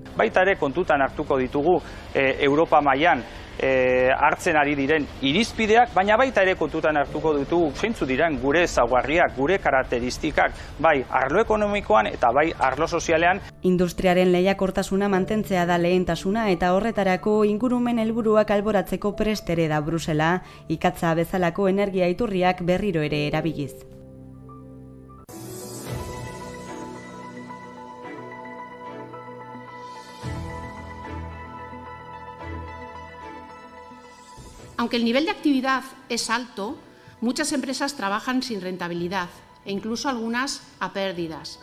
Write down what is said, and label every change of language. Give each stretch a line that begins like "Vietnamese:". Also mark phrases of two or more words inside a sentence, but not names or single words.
Basque: Baita ere kontutan hartuko ditugu Europa mailan hartzen ari diren irizpideak, baina baita ere kontutan hartuko ditugu zeintzu diren gure ezaugarriak, gure karakteristikak, bai arlo ekonomikoan eta bai arlo sozialean. Industriaren lehiakortasuna mantentzea da lehentasuna eta horretarako ingurumen helburuak alboratzeko prest ere da Brusela, ikatza bezalako energia iturriak berriro ere erabiliz.
Spanish: Aunque el nivel de actividad es alto, muchas empresas trabajan sin rentabilidad e incluso algunas a pérdidas.